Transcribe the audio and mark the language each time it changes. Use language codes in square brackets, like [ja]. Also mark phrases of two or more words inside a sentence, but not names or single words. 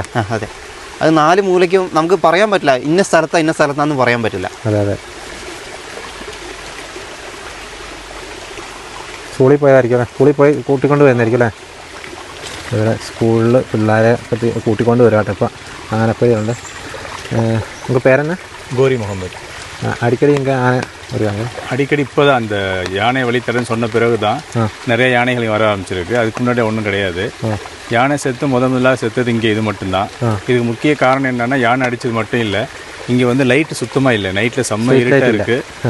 [ml] അതെ, അത് 4 മൂലയ്ക്കും നമുക്ക് പറയാൻ പറ്റില്ല ഇന്ന സ്ഥലത്താന്ന് പറയാൻ പറ്റില്ല. അതെ. സ്കൂളിൽ പോയതായിരിക്കും അല്ലേ? സ്കൂളിൽ പോയി കൂട്ടിക്കൊണ്ട് വരുന്നതായിരിക്കും അല്ലേ? ഇവിടെ സ്കൂളിൽ പിള്ളേരെ കൂട്ടിക്കൊണ്ട് വരും കേട്ടോ. ഇപ്പം ആനപ്പഴിയുണ്ട്. നമുക്ക് പേരെന്നാ? [ta] கோரி முகமது. அடிக்கடி இங்கே ஆனை வருவாங்க? அடிக்கடி இப்போ தான் அந்த யானை வழித்தரன்னு சொன்ன பிறகு தான் நிறைய யானைகள் வர ஆரம்பிச்சிருக்கு. அதுக்கு முன்னாடி ஒன்றும் கிடையாது. யானை செத்து முதலாக செத்தது இங்கே இது மட்டும்தான். இதுக்கு முக்கிய காரணம் என்னென்னா யானை அடித்தது மட்டும் இல்லை, இங்கே வந்து லைட்டு சுத்தமாக இல்லை, நைட்டில் செம்ம இருட்டாக இருக்குது.